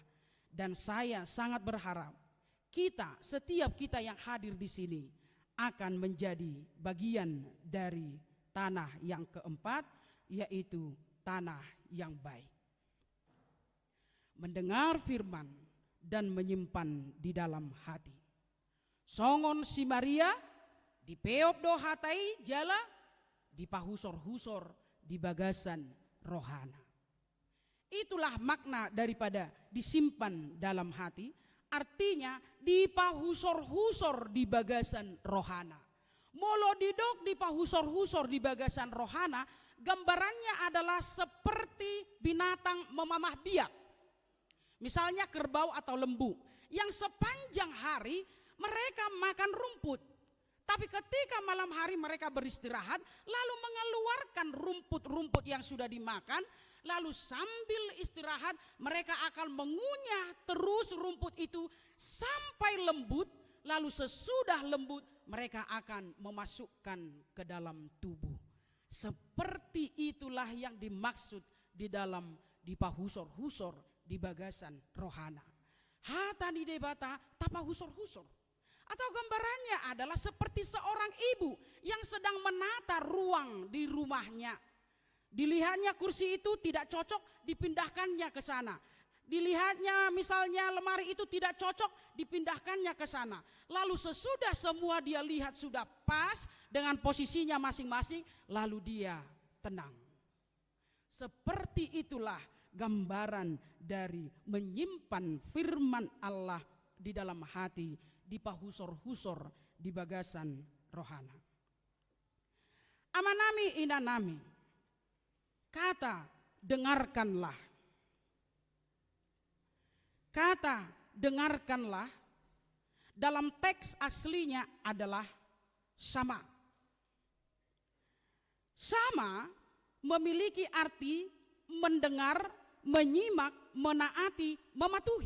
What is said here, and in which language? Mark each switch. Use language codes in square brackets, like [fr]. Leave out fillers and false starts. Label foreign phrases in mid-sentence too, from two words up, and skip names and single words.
[id] Dan saya sangat berharap setiap kita yang hadir di sini akan menjadi bagian dari tanah yang keempat, yaitu tanah yang baik. Mendengar firman dan menyimpan di dalam hati. [bbc] Songon si Maria di peop do hatai jala di pahusor-husor di bagasan rohana. [id] Itulah makna daripada disimpan dalam hati, artinya [bbc] di pahusor-husor di bagasan rohana. Molo didok di pahusor-husor di bagasan rohana, [id] gambarannya adalah seperti binatang memamah biak. Misalnya kerbau atau lembu, yang sepanjang hari mereka makan rumput. Tapi ketika malam hari mereka beristirahat, lalu mengeluarkan rumput-rumput yang sudah dimakan, lalu sambil istirahat mereka akan mengunyah terus rumput itu sampai lembut, lalu sesudah lembut mereka akan memasukkan ke dalam tubuh. Seperti itulah yang dimaksud di dalam [bbc] di pahusor-husor di bagasan rohana. Hata di debata tapa husor-husor. [id] Atau gambarannya adalah seperti seorang ibu yang sedang menata ruang di rumahnya. Dilihatnya kursi itu tidak cocok, dipindahkannya ke sana. Dilihatnya misalnya lemari itu tidak cocok, dipindahkannya ke sana. Lalu sesudah semua dia lihat sudah pas dengan posisinya masing-masing, lalu dia tenang. Seperti itulah gambaran dari menyimpan firman Allah di dalam hati, [bbc] di pahusor-husor, di bagasan rohana. Amanami inanami, [id] kata dengarkanlah. Kata dengarkanlah dalam teks aslinya adalah sama. Sama memiliki arti mendengar, menyimak, menaati, mematuhi.